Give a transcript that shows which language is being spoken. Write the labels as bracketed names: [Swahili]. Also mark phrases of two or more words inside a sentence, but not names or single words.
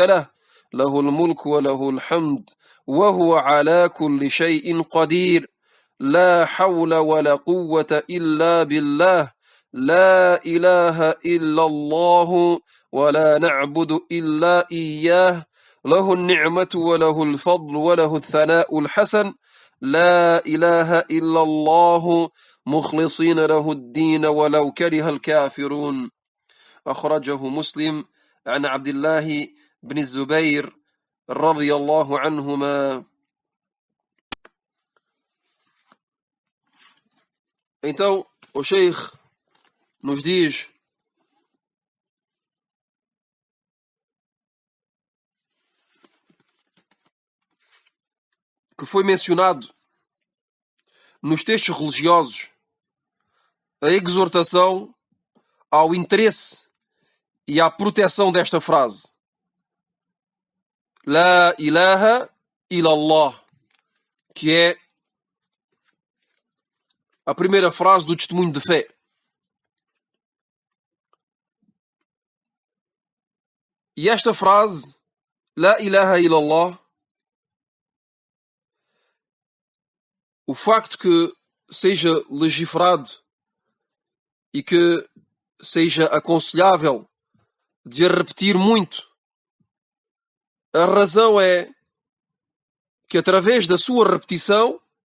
[Arabic] له، له الملك وله الحمد وهو على كل شيء قدير، لا حول ولا قوة إلا بالله، لا إله إلا الله ولا نعبد إلا إياه، له النعمة وله الفضل وله الثناء الحسن، لا إله إلا الله مخلصين له الدين ولو كره الكافرون. أخرجه مسلم عن عبد الله بن الزبير رضي الله عنهما. [Portuguese] Então, o Sheikh nos diz que foi mencionado nos textos religiosos a exortação ao interesse e à proteção desta frase: [Arabic] لا إله إلا الله, [Portuguese] que é a primeira frase do testemunho de fé. E esta frase, [Arabic] لا إله إلا الله, [Portuguese] o facto que seja legiferado e que seja aconselhável de a repetir muito, a razão é que através da sua repetição,